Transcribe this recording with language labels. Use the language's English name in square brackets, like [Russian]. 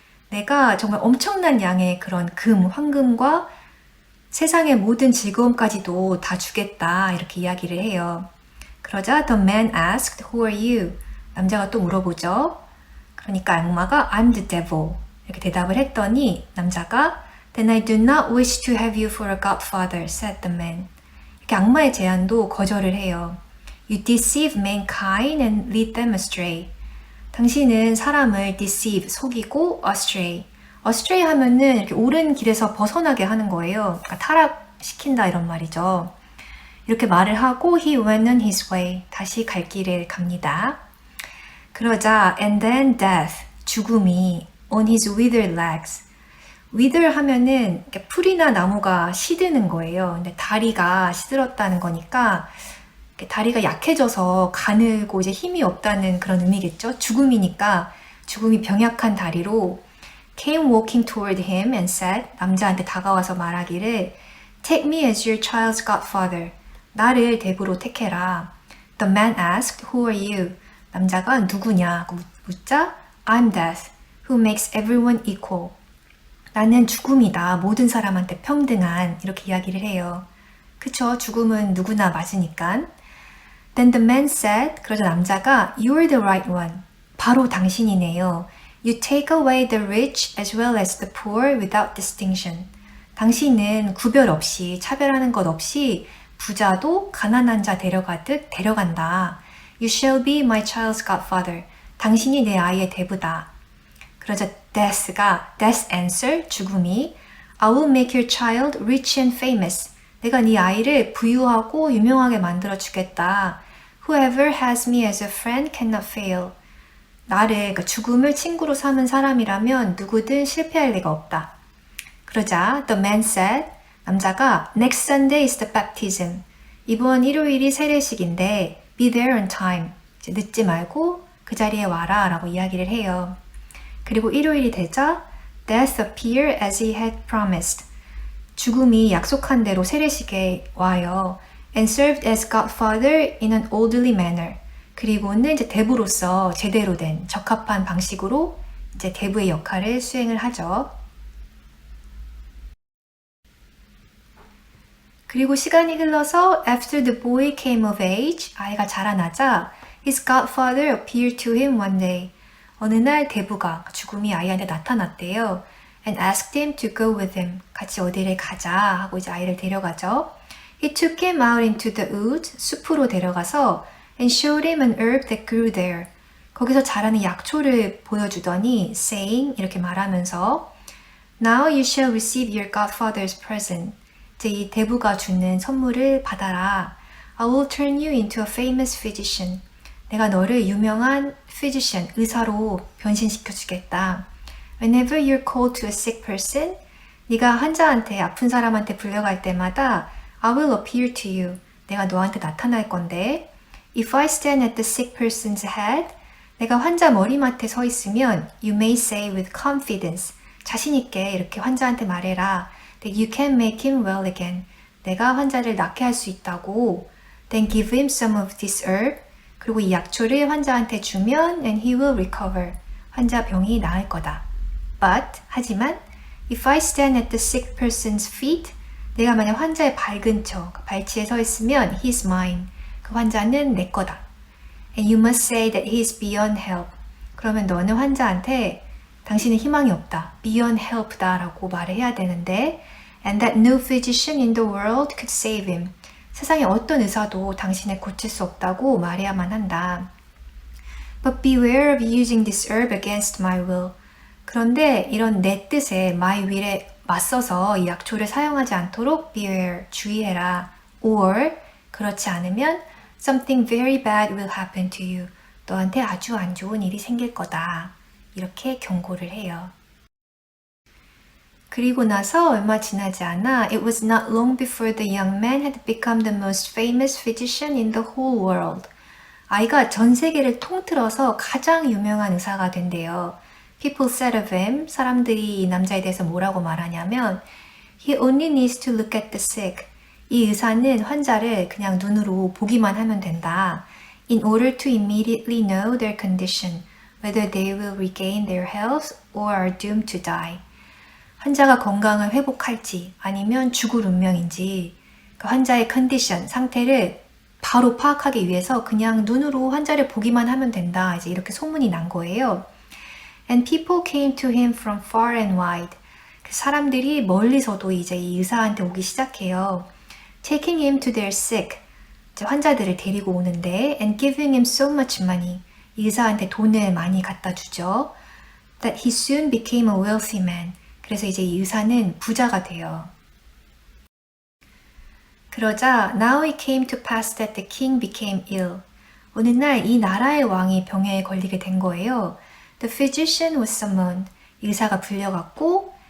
[Korean] 내가 정말 엄청난 양의 그런 금, 황금과 세상의 모든 즐거움까지도 다 주겠다 이렇게 이야기를 해요. 그러자 [English] the man asked, Who are you? [Korean] 남자가 또 물어보죠. 그러니까 악마가 [English] I'm the devil [Korean] 이렇게 대답을 했더니 남자가 [English] Then I do not wish to have you for a godfather, said the man. [Korean] 이렇게 악마의 제안도 거절을 해요. [English] You deceive mankind and lead them astray. [Korean] 당신은 사람을 deceive, 속이고 astray. astray 하면은 이렇게 옳은 길에서 벗어나게 하는 거예요. 그러니까 타락시킨다 이런 말이죠. 이렇게 말을 하고 [English] he went on his way. [Korean] 다시 갈 길을 갑니다. 그러자 [English] and then death, [Korean] 죽음이 [English] on his withered legs. [Korean] wither 하면은 이렇게 풀이나 나무가 시드는 거예요. 근데 다리가 시들었다는 거니까 이렇게 다리가 약해져서 가늘고 이제 힘이 없다는 그런 의미겠죠. 죽음이니까 죽음이 병약한 다리로 [English] came walking toward him and said, [Korean] 남자한테 다가와서 말하기를 [English] Take me as your child's godfather. [Korean] 나를 대부로 택해라. [English] The man asked, Who are you? [Korean] 남자가 누구냐고 묻자 [English] I'm death, who makes everyone equal. [Korean] 나는 죽음이다. 모든 사람한테 평등한. 이렇게 이야기를 해요. 그쵸? 죽음은 누구나 맞으니까. [English] Then the man said, [Korean] 그러자 남자가 [English] You're the right one. [Korean] 바로 당신이네요. [English] You take away the rich as well as the poor without distinction. [Korean] 당신은 구별 없이, 차별하는 것 없이 부자도 가난한 자 데려가듯 데려간다. [English] You shall be my child's godfather. [Korean] 당신이 내 아이의 대부다. 그러자 [English] death answer, [Korean] 죽음이 [English] I will make your child rich and famous. [Korean] 내가 네 아이를 부유하고 유명하게 만들어 주겠다. [English] Whoever has me as a friend cannot fail. [Korean] 나를, 그러니까 죽음을 친구로 삼은 사람이라면 누구든 실패할 리가 없다. 그러자 [English] the man said, [Korean] 남자가 [English] Next Sunday is the baptism. [Korean] 이번 일요일이 세례식인데 [English] be there on time. [Korean] 이제 늦지 말고 그 자리에 와라 라고 이야기를 해요. 그리고 일요일이 되자 [English] Death appeared as he had promised. [Korean] 죽음이 약속한 대로 세례식에 와요. [English] And served as godfather in an orderly manner. [Korean] 그리고는 이제 대부로서 제대로 된 적합한 방식으로 이제 대부의 역할을 수행을 하죠. 그리고 시간이 흘러서 [English] After the boy came of age, [Korean] 아이가 자라나자 [English] His godfather appeared to him one day. [Korean] 어느 날 대부가 죽음이 아이한테 나타났대요. [English] And asked him to go with him. [Korean] 같이 어디를 가자 하고 이제 아이를 데려가죠. [English] He took him out into the woods. [Korean] 숲으로 데려가서 [English] and showed him an herb that grew there. [Korean] 거기서 자라는 약초를 보여주더니 [English] saying [Korean] 이렇게 말하면서 [English] Now you shall receive your godfather's present. [Korean] 이제 이 대부가 주는 선물을 받아라. [English] I will turn you into a famous physician. [Korean] 내가 너를 유명한 physician, 의사로 변신시켜 주겠다. [English] Whenever you're called to a sick person, [Korean] 네가 환자한테, 아픈 사람한테 불려갈 때마다 [English] I will appear to you. [Korean] 내가 너한테 나타날 건데 [English] If I stand at the sick person's head, [Korean] 내가 환자 머리맡에 서 있으면 [English] You may say with confidence, [Korean] 자신 있게 이렇게 환자한테 말해라. [English] That you can make him well again. [Korean] 내가 환자를 낫게 할 수 있다고. [English] Then give him some of this herb. [Korean] 그리고 이 약초를 환자한테 주면 [English] and he will recover. [Korean] 환자 병이 나을 거다. [English] But, [Korean] 하지만 [English] If I stand at the sick person's feet, [Korean] 내가 만약 환자의 발 근처, 발치에 서 있으면 [English] he's mine. [Korean] 그 환자는 내 거다. [English] And you must say that he is beyond help. [Korean] 그러면 너는 환자한테 당신은 희망이 없다. [English] beyond help다 [Korean] 라고 말을 해야 되는데 [English] and that no physician in the world could save him. [Korean] 세상에 어떤 의사도 당신을 고칠 수 없다고 말해야만 한다. [English] But beware of using this herb against my will. [Korean] 그런데 이런 내 뜻에 my will에 맞서서 이 약초를 사용하지 않도록 beware, 주의해라. [English] Or [Korean] 그렇지 않으면 [English] something very bad will happen to you. [Korean] 너한테 아주 안 좋은 일이 생길 거다. 이렇게 경고를 해요. 그리고 나서 얼마 지나지 않아 [English] It was not long before the young man had become the most famous physician in the whole world. [Korean] 아이가 전 세계를 통틀어서 가장 유명한 의사가 된대요. [English] People said of him, [Korean] 사람들이 이 남자에 대해서 뭐라고 말하냐면 [English] He only needs to look at the sick. [Korean] 이 의사는 환자를 그냥 눈으로 보기만 하면 된다. [English] In order to immediately know their condition, whether they will regain their health or are doomed to die. [Korean] 환자가 건강을 회복할지 아니면 죽을 운명인지 그 환자의 컨디션, 상태를 바로 파악하기 위해서 그냥 눈으로 환자를 보기만 하면 된다. 이제 이렇게 소문이 난 거예요. [English] And people came to him from far and wide. [Korean] 그 사람들이 멀리서도 이제 이 의사한테 오기 시작해요. [English] Taking him to their sick. [Korean] 이제 환자들을 데리고 오는데 [English] and giving him so much money. [Korean] 이 의사한테 돈을 많이 갖다 주죠. [English] That he soon became a wealthy man. [Korean] 그래서 이제 이 의사는 부자가 돼요. 그러자 [English] Now it came to pass that the king became ill. [Korean] 어느 날 이 나라의 왕이 병에 걸리게 된 거예요. [English] The physician was summoned. [Korean] 의사가 불려갔고